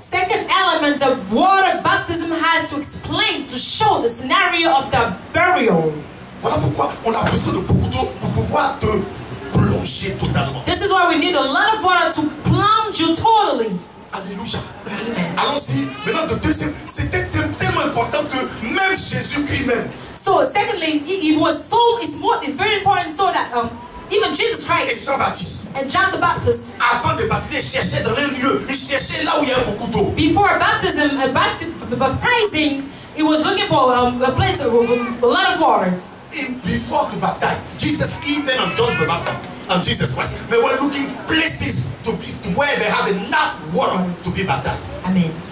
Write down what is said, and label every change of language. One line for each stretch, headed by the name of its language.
English: Second element of water baptism has to explain, to show the scenario of the burial.
French: Voilà pourquoi on a besoin de beaucoup d'eau pour pouvoir te plonger totalement.
English: This is why we need a lot of water to plunge you totally.
French: Alléluia.
English: Amen.
French: Allons-y. Maintenant, le deuxième, c'était tellement important que même Jésus-Christ même,
English: So secondly, it's very important so that even Jesus
French: et
English: Christ
French: Jean-Baptiste,
English: and John the Baptist,
French: avant de baptiser, cherchaient dans un lieu, ils cherchaient là où il y a beaucoup d'eau.
English: before baptism, baptizing, he was looking for a place with a lot of water. Before to baptize, Jesus, even and John the Baptist and Jesus Christ, they were looking places to be where they have enough water to be baptized. Amen.